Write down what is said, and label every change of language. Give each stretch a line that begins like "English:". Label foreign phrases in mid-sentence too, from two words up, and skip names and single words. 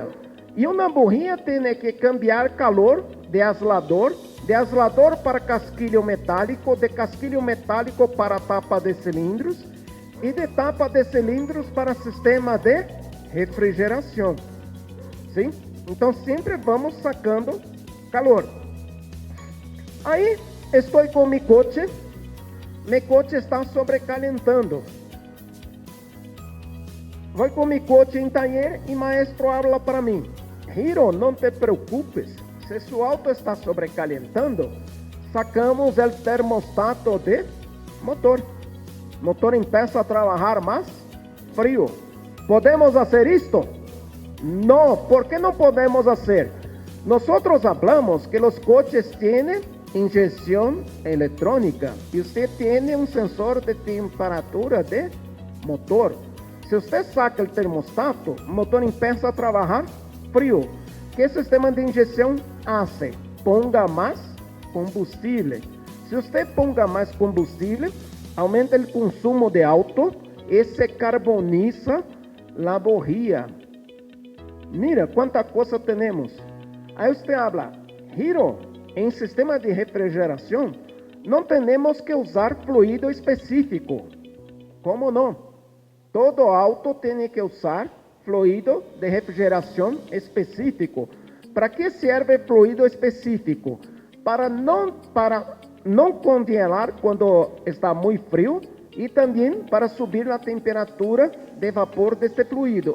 Portuguese: E uma bujía tem que cambiar calor de aislador para casquilho metálico, de casquilho metálico para tapa de cilindros e de tapa de cilindros para sistema de refrigeração. Sim? Então sempre vamos sacando calor. Aí estou com meu coche está sobrecalentando. Vou com meu coche em taller e
Spanish: maestro habla
Portuguese: para mim. Hiro, não te preocupes, se seu auto está sobrecalentando, sacamos o termostato de motor. O motor empieza a trabalhar mais frio. ¿Podemos fazer isto? Não, ¿por que não podemos fazer?
Spanish: Nosotros hablamos que los coches tienen inyección electrónica y usted tiene un sensor de temperatura de motor. Si usted saca el termostato, el motor empieza a trabajar frío. ¿Qué sistema de inyección hace? Ponga más combustible. Si usted ponga más combustible, aumenta el consumo de auto y se carboniza la bujía. Mira cuánta cosa tenemos.
Portuguese: Aí você habla, Hiro, em sistema de refrigeração, não temos que usar fluido específico. Como não? Todo auto tem que usar fluido de refrigeração específico. Para que serve fluido específico? Para não congelar quando está muito frio e também para subir a temperatura de vapor deste fluido.